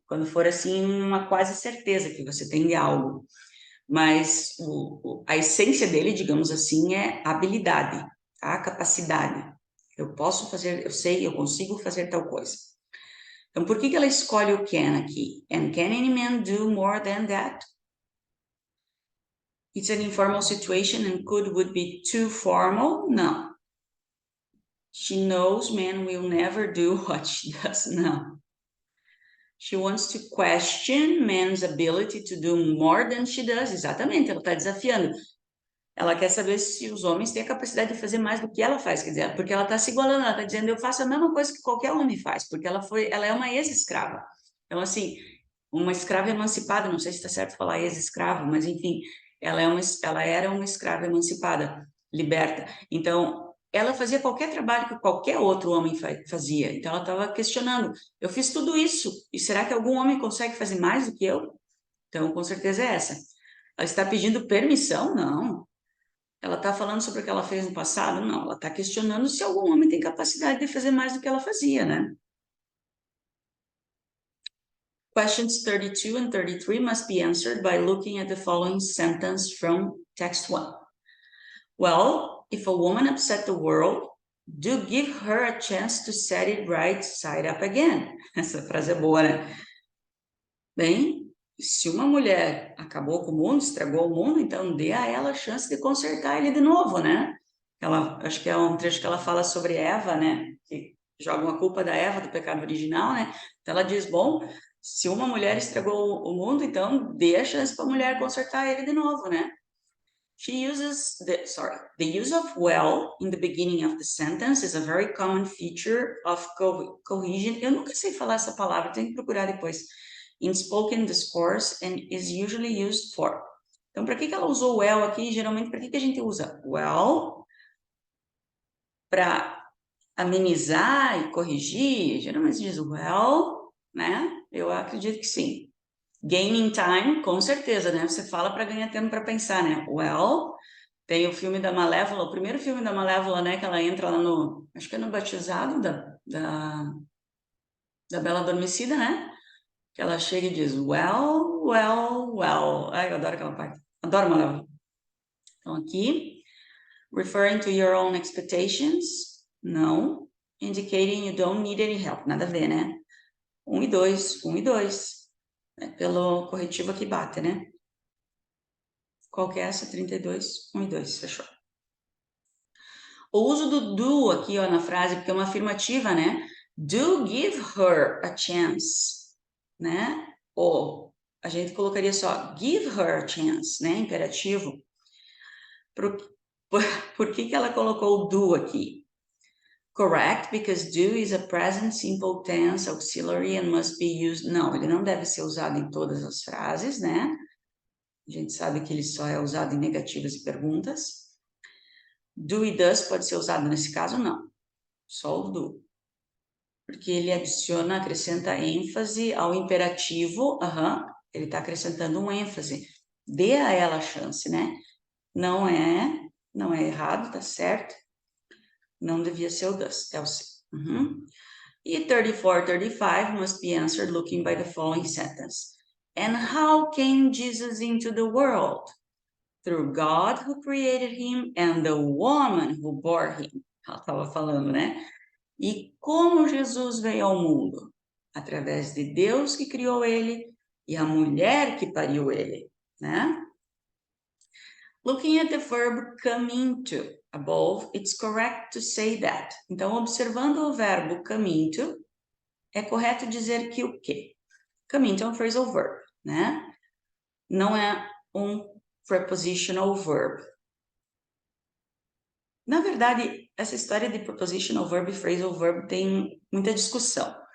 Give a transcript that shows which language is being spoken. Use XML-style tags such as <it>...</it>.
<pt>quando for assim uma quase certeza que você tem de algo. Mas a essência dele, digamos assim, é habilidade, tá? Capacidade. Eu posso fazer, eu sei, eu consigo fazer tal coisa. Então, por que ela escolhe o can aqui?</pt> <en>And can any man do more than that? It's an informal situation and would be too formal? No. She knows men will never do what she does. No. She wants to question men's ability to do more than she does.</en> <pt>Exatamente, ela está desafiando. Ela quer saber se os homens têm a capacidade de fazer mais do que ela faz, quer dizer, porque ela está se igualando, ela está dizendo, eu faço a mesma coisa que qualquer homem faz, porque ela é uma ex-escrava. Então, assim, uma escrava emancipada, não sei se está certo falar ex-escravo, mas enfim, ela era uma escrava emancipada, liberta. Então, ela fazia qualquer trabalho que qualquer outro homem fazia. Então, ela estava questionando, eu fiz tudo isso, e será que algum homem consegue fazer mais do que eu? Então, com certeza é essa. Ela está pedindo permissão? Não. Ela está falando sobre o que ela fez no passado? Não, ela está questionando se algum homem tem capacidade de fazer mais do que ela fazia, né?</pt> <en>Questions 32 and 33 must be answered by looking at the following sentence from text 1. Well, if a woman upset the world, do give her a chance to set it right side up again.</en> <pt>Essa frase é boa, né? Bem, se uma mulher acabou com o mundo, estragou o mundo, então dê a ela a chance de consertar ele de novo, né? Acho que é um trecho que ela fala sobre Eva, né? Que joga uma culpa da Eva, do pecado original, né? Então ela diz, bom, se uma mulher estragou o mundo, então dê a chance para a mulher consertar ele de novo, né?</pt> <en>The use of well in the beginning of the sentence is a very common feature of cohesion.</en> <pt>Eu nunca sei falar essa palavra, tenho que procurar depois.</pt> <en>In spoken discourse and is usually used for.</en> <pt>Então, para que ela usou well aqui? Geralmente, para que a gente usa well? Para amenizar e corrigir? Geralmente se diz well, né? Eu acredito que sim. Gaining time, com certeza, né? Você fala para ganhar tempo para pensar, né? Well, tem o filme da Malévola, o primeiro filme da Malévola, né? Que ela entra lá no, acho que é no batizado da Bela Adormecida, né? Que ela chega e diz, well, well, well. Ai, eu adoro aquela parte. Adoro Malévola. Então, aqui,</pt> <en>referring to your own expectations, não. Indicating you don't need any help,</en> <pt>nada a ver,</pt> <en>né?</en> <pt>1 e 2, 1 e 2. É pelo corretivo aqui bate, né? Qual que é essa? 32, 1 e 2, fechou. O uso do do aqui, ó, na frase, porque é uma afirmativa, né?</pt> <en>Do give her a chance, né?</en> <pt>Ou a gente colocaria só</pt> <en>give her a chance,</en> <pt>né? Imperativo. Por que ela colocou o do aqui?</pt> <en>Correct, because do is a present simple tense auxiliary and must be used.</en> <pt>Não, ele não deve ser usado em todas as frases, né? A gente sabe que ele só é usado em negativas e perguntas. Do e does pode ser usado nesse caso, não. Só o do. Porque ele adiciona, acrescenta ênfase ao imperativo. Ele está acrescentando um ênfase. Dê a ela a chance, né? Não é errado, tá certo? Não devia ser o does, é o C.</pt> <en>E 34, 35 must be answered looking by the following sentence. And how came Jesus into the world? Through God who created him and the woman who bore him.</en> <pt>Ela estava falando, né? E como Jesus veio ao mundo? Através de Deus que criou ele e a mulher que pariu ele, né?</pt> <en>Looking at the verb come into above, it's correct to say that.</en> <pt>Então, observando o verbo come into, é correto dizer que o quê? Come into é um phrasal verb, né? Não é um prepositional verb. Na verdade, essa história de prepositional verb e phrasal verb tem muita discussão.</pt>